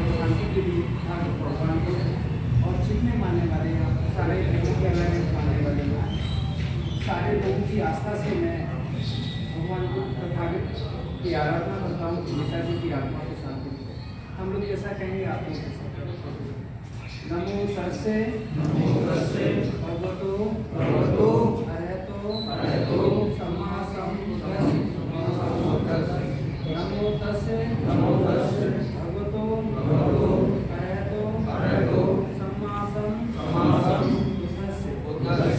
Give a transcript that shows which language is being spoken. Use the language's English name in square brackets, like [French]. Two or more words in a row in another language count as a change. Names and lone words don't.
[Hindi] सारे लोगों की आस्था से मैं भगवान को प्रभावित की आराधना करता हूँ कि नेताजी की आत्मा को शांति मिले। हम लोग जैसा कहेंगे आप लोग [Pali] नमो तस्से भगवतो अरहतो सम्मा सम्बुद्धस्स। नमो तस्से भगवतो अरहतो सम्मा सम्बुद्धस्स।